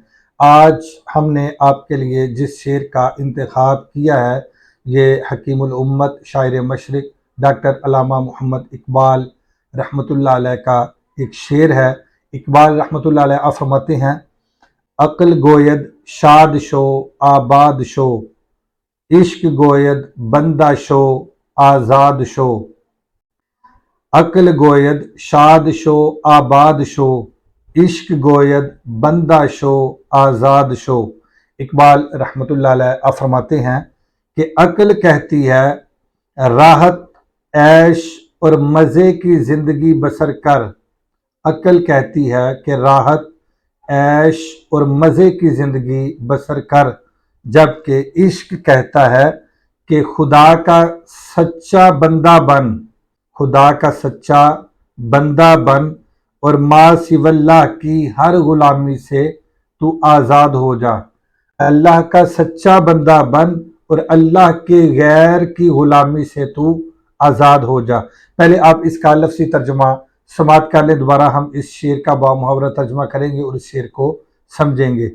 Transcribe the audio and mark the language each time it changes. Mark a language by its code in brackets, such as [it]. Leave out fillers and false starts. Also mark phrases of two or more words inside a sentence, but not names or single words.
[ur] آج ہم نے آپ کے لیے جس شعر کا انتخاب کیا ہے یہ حکیم الامت شاعر مشرق ڈاکٹر علامہ محمد اقبال [ar] رحمۃ اللہ علیہ [ur] کا ایک شعر ہے۔ اقبال رحمۃ اللہ علیہ فرماتے ہیں: [fa] عقل گوید شاد شو آباد شو، عشق گوید بندہ شو آزاد شو۔ عقل گوید شاد شو آباد شو، عشق گوید بندہ شو آزاد شو۔ [ur] اقبال [ar] رحمۃ اللہ علیہ [ur] فرماتے ہیں کہ عقل کہتی ہے راحت عیش اور مزے کی زندگی بسر کر۔ عقل کہتی ہے کہ راحت عیش اور مزے کی زندگی بسر کر، جبکہ عشق کہتا ہے کہ خدا کا سچا بندہ بن، خدا کا سچا بندہ بن اور [ar] ما سوی اللہ [ur] کی ہر غلامی سے تو آزاد ہو جا۔ اللہ کا سچا بندہ بن اور اللہ کے غیر کی غلامی سے تو آزاد ہو جا۔ پہلے آپ اس کا لفظی ترجمہ سماعت کر لیں، دوبارہ ہم اس شعر کا بامحاورہ ترجمہ کریں گے اور اس شعر کو سمجھیں گے۔